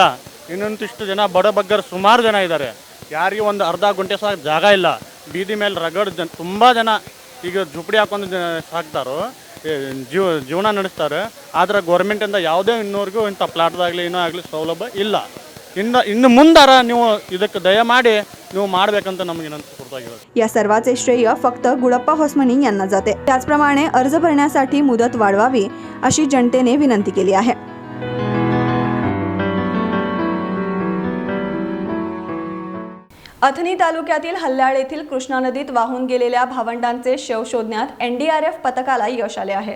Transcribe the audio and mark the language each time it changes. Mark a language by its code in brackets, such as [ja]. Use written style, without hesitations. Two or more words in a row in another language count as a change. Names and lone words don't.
[kn] ಇನ್ನೊಂದಿಷ್ಟು ಜನ ಬಡ ಬಗ್ಗರು ಸುಮಾರು ಜನ ಇದ್ದಾರೆ, ಯಾರಿಗೂ ಒಂದು ಅರ್ಧ ಗುಂಟೆ ಸಹ ಜಾಗ ಇಲ್ಲ। ಬೀದಿ ಮೇಲೆ ರಗಡ್ ತುಂಬ ಜನ ಈಗ ಝುಪಡಿ ಹಾಕೊಂಡು ಸಾಕ್ತಾರೋ, ಜೀವನ ನಡೆಸ್ತಾರೆ। ಆದರೆ ಗೌರ್ಮೆಂಟಿಂದ ಯಾವುದೇ ಇನ್ನೂರಿಗೂ ಇಂಥ ಪ್ಲಾಟ್ದಾಗಲಿ ಇನ್ನೂ ಆಗಲಿ ಸೌಲಭ್ಯ ಇಲ್ಲ। ಇನ್ನು ಮುಂದಾರ ನೀವು ಇದಕ್ಕೆ ದಯಮಾಡಿ ನೀವು ಮಾಡಬೇಕಂತ ನಮಗೆ स्फूर्तागिरोद। [mr] या सर्वाचे श्रेय फक्त गुळप्पा होसमनी यांना जाते। त्याचप्रमाणे अर्ज भरण्यासाठी मुदत वाढवावी अशी जनतेने विनंती केली आहे। अथनी तालुक्यातील हल्ल्याळ येथील कृष्णा नदीत वाहून गेलेल्या भावंडांचे शव शोधण्यात NDRF पथकाला यश आले आहे।